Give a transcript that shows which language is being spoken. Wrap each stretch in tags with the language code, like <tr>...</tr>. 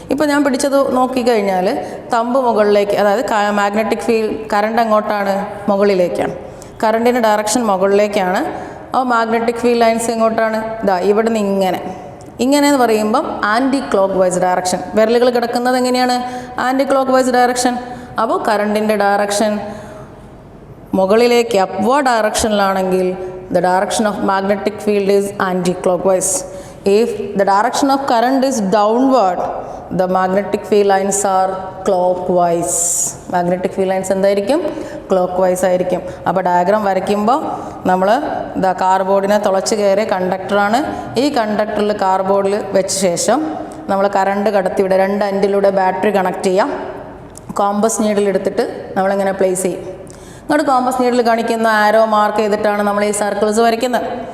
<ml>ഇപ്പോൾ ഞാൻ പിടിച്ചത് നോക്കിക്കഴിഞ്ഞാൽ തമ്പ് മുകളിലേക്ക്, അതായത് മാഗ്നറ്റിക് ഫീൽഡ് കറണ്ട് എങ്ങോട്ടാണ്? മുകളിലേക്കാണ്. കറണ്ടിൻ്റെ ഡയറക്ഷൻ മുകളിലേക്കാണ്. അപ്പോൾ മാഗ്നറ്റിക് ഫീൽഡ് ലൈൻസ് എങ്ങോട്ടാണ്? ഇതാ ഇവിടെ നിന്ന് ഇങ്ങനെയെന്ന് പറയുമ്പം ആൻറ്റി ക്ലോക്ക് വൈസ് ഡയറക്ഷൻ. വിരലുകൾ കിടക്കുന്നത് എങ്ങനെയാണ്? Anti clock vice direction. അപ്പോൾ കറണ്ടിൻ്റെ ഡയറക്ഷൻ മുകളിലേക്ക് upward ഡയറക്ഷനിലാണെങ്കിൽ</ml> <en>the direction of magnetic field is anti-clockwise. If the direction of current is downward, the magnetic field lines are clockwise. Magnetic field lines എന്തായിരിക്കും?</en> <ml>Clock ആയിരിക്കും. അപ്പോൾ diagram വരയ്ക്കുമ്പോൾ നമ്മൾ കാർബോർഡിനെ തുളച്ച് കയറിയ കണ്ടക്ടറാണ്. ഈ കണ്ടക്ടറിൽ കാർബോർഡിൽ വെച്ച ശേഷം നമ്മൾ കറണ്ട് കടത്തിവിടെ 2 എൻഡിലൂടെ ബാറ്ററി കണക്ട് ചെയ്യാം. കോമ്പസ് നീഡിൽ എടുത്തിട്ട് നമ്മളിങ്ങനെ പ്ലേസ് ചെയ്യും. ഇങ്ങോട്ട് കോമ്പസ് നീഡിൽ കാണിക്കുന്ന ആരോ മാർക്ക് ചെയ്തിട്ടാണ് നമ്മൾ ഈ സർക്കിൾസ് വരയ്ക്കുന്നത്.</ml>